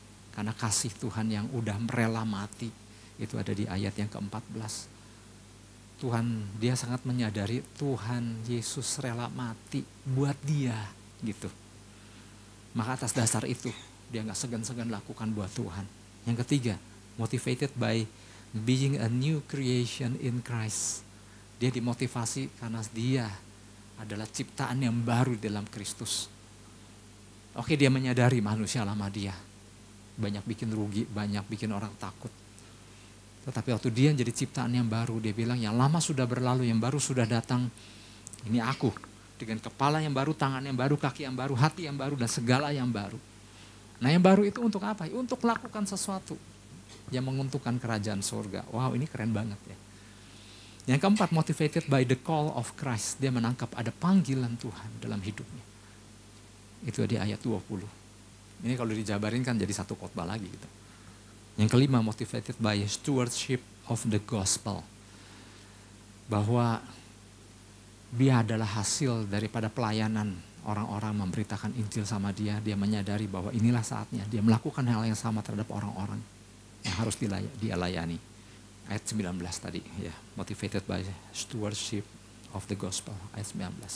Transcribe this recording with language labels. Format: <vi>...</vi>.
<id>Karena kasih Tuhan yang udah rela mati. Itu ada di ayat yang ke-14. Tuhan, dia sangat menyadari Tuhan Yesus rela mati buat dia gitu. Maka atas dasar itu dia gak segan-segan lakukan buat Tuhan. Yang ketiga,</id> <en>motivated by being a new creation in Christ.</en> <id>Dia dimotivasi karena dia adalah ciptaan yang baru dalam Kristus. Oke, dia menyadari manusia lama dia banyak bikin rugi, banyak bikin orang takut. Tetapi waktu dia jadi ciptaan yang baru, dia bilang yang lama sudah berlalu, yang baru sudah datang. Ini aku dengan kepala yang baru, tangan yang baru, kaki yang baru, hati yang baru, dan segala yang baru. Nah yang baru itu untuk apa? Untuk melakukan sesuatu yang menguntungkan kerajaan surga. Wow, ini keren banget ya. Yang keempat,</id> <en>motivated by the call of Christ.</en> <id>Dia menangkap ada panggilan Tuhan dalam hidupnya. Itu di ayat 20. Ini kalau dijabarin kan jadi satu khotbah lagi gitu. Yang kelima,</id> <en>motivated by stewardship of the gospel.</en> <id>Bahwa dia adalah hasil daripada pelayanan orang-orang memberitakan Injil sama dia. Dia menyadari bahwa inilah saatnya. Dia melakukan hal yang sama terhadap orang-orang yang harus dia layani. Ayat 19 tadi, ya,</id> <en>motivated by stewardship of the gospel,</en> <id>ayat 19.</id>